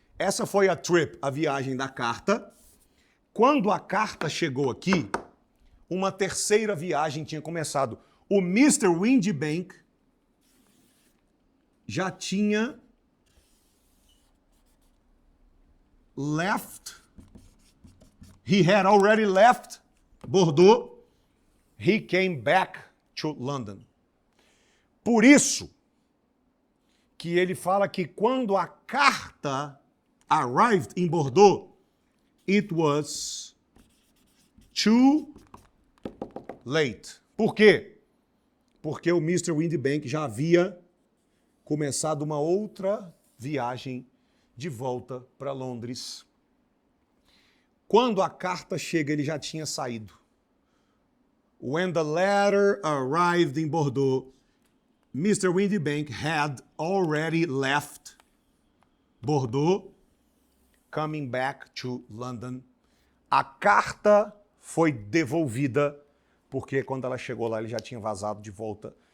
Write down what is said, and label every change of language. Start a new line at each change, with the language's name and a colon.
Portuguese: Essa foi a trip, a viagem da carta. Quando a carta chegou aqui, uma terceira viagem tinha começado. O Mr. Windibank já tinha left.
English: He had already left Bordeaux. He came back to London.
Portuguese: Por isso que ele fala que quando a carta arrived em Bordeaux,
English: it was too late.
Portuguese: Por quê? Porque o Mr. Windibank já havia começado uma outra viagem de volta para Londres. Quando a carta chega, ele já tinha saído.
English: When the letter arrived in Bordeaux, Mr. Windibank had already left Bordeaux, coming back to London.
Portuguese: A carta foi devolvida, porque quando ela chegou lá, ele já tinha vazado de volta.